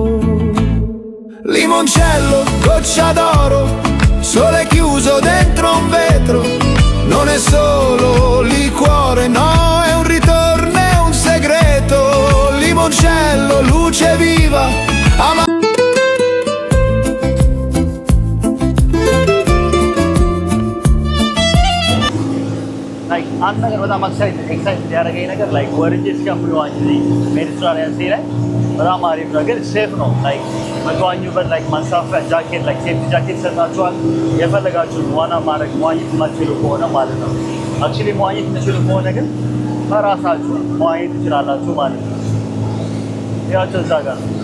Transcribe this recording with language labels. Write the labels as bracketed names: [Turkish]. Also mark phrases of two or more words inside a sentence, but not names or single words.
[Italian] Limoncello, goccia d'oro, sole chiuso dentro un vetro. Non è solo liquore, no, è un ritorno, è un segreto. Limoncello, luce viva, ama. [Amharic] ላይክ አንድ ነገር በጣም ኤክሳይት ያደረገኝ ነገር ላይክ ወርጄ እስከምዋኝ ሜዲትራኒያን ሲ ላይ በጣም አሪፍ ነው፣ ግን ሴፍ ነው። ላይክ መዋኙበት ላይክ ማንሳፈፊያ ጃኬት ላይክ [English] safety jacket [Amharic] ይሰጣችኋል። የፈለጋችሁን ዋና ማድረግ መዋኘት የማትችሉ ከሆነ ማለት ነው። አክቹዋሊ መዋኘት የምትችሉ ከሆነ ግን በራሳችሁ መዋኘት ትችላላችሁ ማለት ነው። ያቸው እዛ ጋር